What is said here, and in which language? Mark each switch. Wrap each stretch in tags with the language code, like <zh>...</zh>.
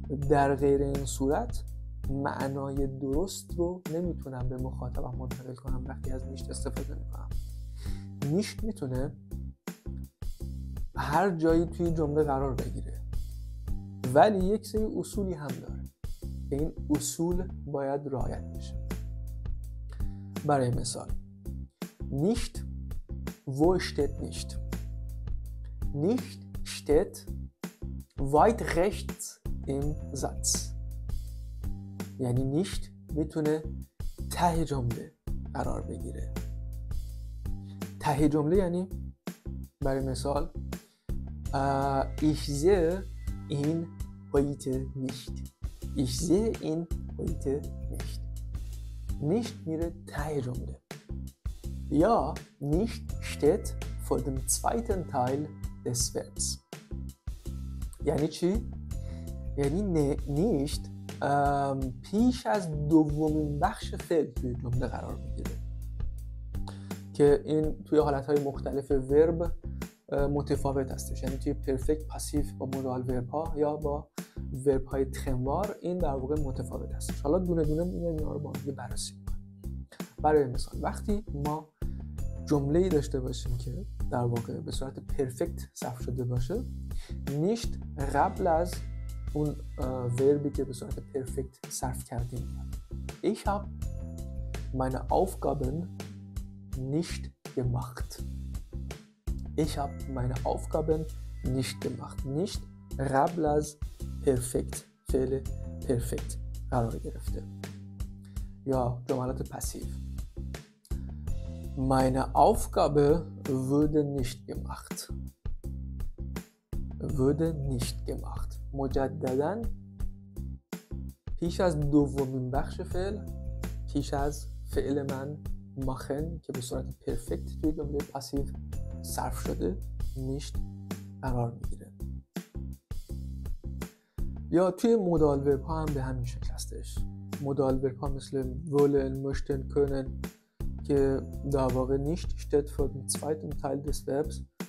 <fa>در غیر این صورت معنای درست رو نمیتونم به مخاطبم منتقل کنم وقتی از نیشت استفاده میکنم. نیشت میتونه هر جایی توی جمله قرار بگیره، ولی یک سری اصولی هم داره که این اصول باید رعایت بشه. برای مثال</fa> <de>nicht, wo steht nicht? Nicht steht weit rechts im Satz.</de> <fa>یعنی nicht میتونه ته جمله قرار بگیره. ته جمله یعنی برای مثال</fa> <de>Ich sehe ihn heute nicht. Ich sehe ihn heute nicht.</de> <fa>Nicht میره ته جمله.</fa> <de>یا nicht steht vor dem zweiten Teil des Verbs.</de> <fa>یعنی چی؟ یعنی nicht پیش از دومین بخش فعل توی جمله قرار میگیره که این توی حالتهای مختلف ورب متفاوت هستش. یعنی توی پرفکت، پاسیو با مودال ورب ها یا با ورب های تخموار این در واقع متفاوت هستش. حالا دونه دونه میایم اینا رو با هم بررسی می‌کنیم. برای مثال وقتی ما جمله‌ای داشته باشیم که در واقع به صورت پرفکت صرف شده باشه، nicht قبل از اون وربی که به صورت پرفکت صرف کردیم.</fa> <de>Ich habe meine Aufgaben nicht gemacht. Ich habe meine Aufgaben nicht gemacht.</de> <fa>nicht قبل از پرفکت، فعل پرفکت قرار گرفته. یا جملات پسیو.</fa> <de>Meine Aufgabe wurde nicht gemacht. wurde nicht gemacht.</de> <fa>مجدداً پیش از دومین بخش فعل، پیش از فعل من machen که به صورت پرفکت توی جمله پاسیو صرف شده nicht قرار میگیره. یا توی مودال ورب ها هم به همین شکل هستش. مودال ورب ها مثل</fa> <de>wollen, möchten, können</de> <fa>که در واقع</fa> <de>nicht steht für den zweiten Teil des Verbs.</de>